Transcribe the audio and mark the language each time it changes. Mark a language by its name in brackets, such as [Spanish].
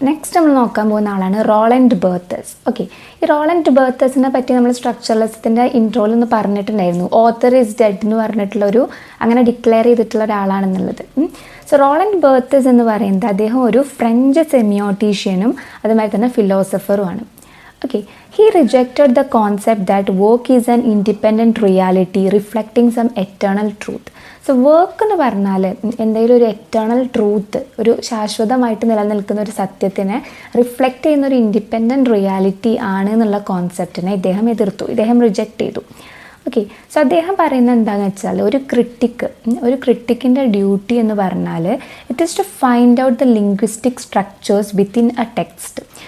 [Malayalam] Next നമ്മൾ നോക്കാൻ പോകുന്ന ആളാണ് റോളണ്ട് ബർത്തസ്. ഓക്കെ, ഈ റോളണ്ട് ബർത്തസിനെ പറ്റി നമ്മൾ സ്ട്രക്ചറലിസത്തിൻ്റെ ഇൻട്രോയിൽ ഒന്ന് പറഞ്ഞിട്ടുണ്ടായിരുന്നു. [English] author is dead [Malayalam] എന്ന് പറഞ്ഞിട്ടുള്ളൊരു അങ്ങനെ ഡിക്ലെയർ ചെയ്തിട്ടുള്ള ഒരാളാണെന്നുള്ളത്. സോ റോളണ്ട് ബർത്തസ് എന്ന് പറയുന്നത് അദ്ദേഹം ഒരു ഫ്രഞ്ച് സെമിയോട്ടീഷ്യനും അതുമാതിരി തന്നെ ഫിലോസഫറുമാണ്. [English] Okay, he rejected the concept that work is an independent reality reflecting some eternal truth. [Malayalam] So work എന്ന് പറഞ്ഞാൽ എന്തെങ്കിലും ഒരു എറ്റേണൽ ട്രൂത്ത്, ഒരു ശാശ്വതമായിട്ട് നിലനിൽക്കുന്ന ഒരു സത്യത്തിനെ റിഫ്ലക്റ്റ് ചെയ്യുന്ന ഒരു ഇൻഡിപെൻഡൻറ്റ് റിയാലിറ്റി ആണ് എന്നുള്ള കോൺസെപ്റ്റിനെ ഇദ്ദേഹം എതിർത്തു, ഇദ്ദേഹം റിജക്റ്റ് ചെയ്തു. ഓക്കെ, സോ അദ്ദേഹം പറയുന്നത് എന്താണെന്ന് വെച്ചാൽ ഒരു ക്രിട്ടിക്കിൻ്റെ ഡ്യൂട്ടി എന്ന് പറഞ്ഞാൽ [English] It is to find out the linguistic structures within a text.